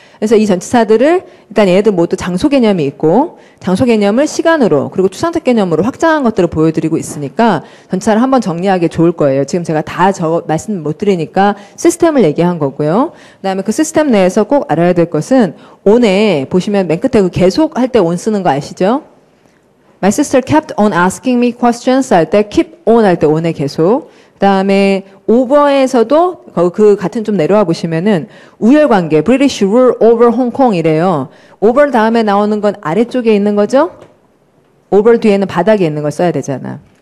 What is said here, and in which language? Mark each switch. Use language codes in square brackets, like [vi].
[ko] 그래서 이 전치사들을 일단 얘네들 모두 장소 개념이 있고 장소 개념을 시간으로 그리고 추상적 개념으로 확장한 것들을 보여드리고 있으니까 전치사를 한번 정리하기 좋을 거예요. 지금 제가 다 말씀 못 드리니까 시스템을 얘기한 거고요. 그다음에 그 시스템 내에서 꼭 알아야 될 것은 on에 보시면 맨 끝에 그 계속 할 때 on 쓰는 거 아시죠? [en] My sister kept on asking me questions [ko] 할 때 [en] keep on 할 때 [ko] on에 계속. 그다음에 over에서도 그 같은 좀 내려와 보시면은 우열관계 [en] British rule over Hong Kong [ko] 이래요. over 다음에 나오는 건 아래쪽에 있는 거죠? over 뒤에는 바닥에 있는 걸 써야 되잖아.